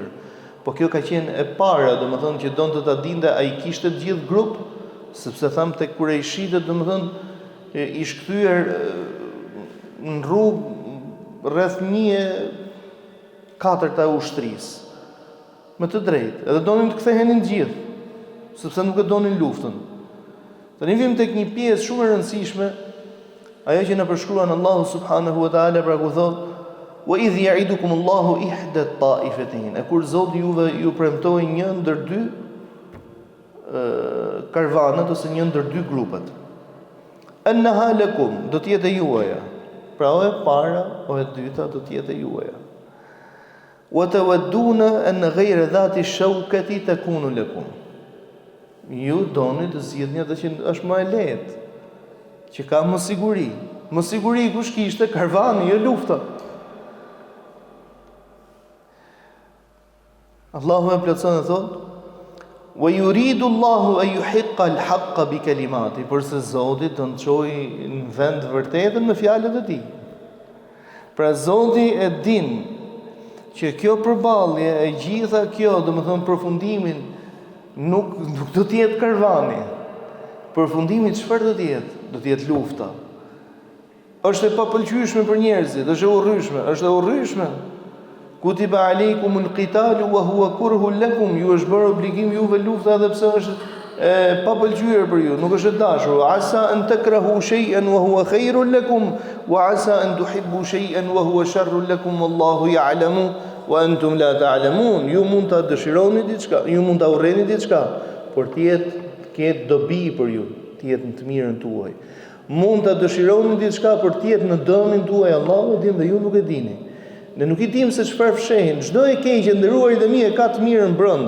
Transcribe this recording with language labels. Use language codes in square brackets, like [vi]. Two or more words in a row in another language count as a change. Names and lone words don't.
[sq] Po kjo ka qenë e para, domethënë që donte ta dinte ai kishte të gjithë grup, sepse tham tek Qurayshitët domethënë ish kthyer në rrugë rreth 1/4 e ushtrisë. Me të drejtë, edhe donin të kthehenin të gjithë, sepse nuk e donin luftën. Tani vim tek një pjesë shumë e rëndësishme, ajo që na përshkruan Allahu [ar] سبحانه وتعالى, [sq] pra ku thotë: [ar] "وإذ يعدكم الله إحدى الطائفتين", [sq] e kur Zoti juve ju premtoi një ndër dy karvanët ose një ndër dy grupet. [ar] "أنها لكم", [sq] do të jetë juaja. Pra o e para, o e dyta do të jetë juaja. [ar] "وتودون أن غير ذات شوكة تكون لكم", [sq] ju doni të zgjidhni atë që është më e lehtë, që ka më siguri. Më siguri kush kishte? Karvani, jo lufta. Allahu e plotson e thotë: [ar] "ويريد الله أن يحق الحق بكلمات", [sq] por se Zoti do të çojë në vend vërtetën me fjalët e tij. Pra Zoti e din që kjo përballje e gjitha kjo, domethënë përfundimin nuk do të jetë karvani. Përfundimi çfarë do të jetë? Do të jetë lufta. është e papëlqyeshme për njerëzit, është e urryeshme. [ar] كتب عليكم القتال وهو كره لكم, [sq] ju është bërë obligim juve lufta edhe pse është e papëlqyer për ju, nuk është e dashur. [ar] عسى أن تكرهوا شيئا وهو خير لكم وعسى أن تحبوا شيئا وهو شر لكم والله يعلم وأنتم لا تعلمون. [sq] Ju mund ta dëshironi diçka, ju mund ta urreni diçka, por të ketë dobi për ju, të jetë në të mirën tuaj. Mund ta dëshironi diçka për të jetë në dëmin tuaj, Allahu e din dhe ju nuk e dini. Ne nuk i dim se çfarë fshehin. Çdo e keqe ndëruarit e mi e ka të mirën brenda.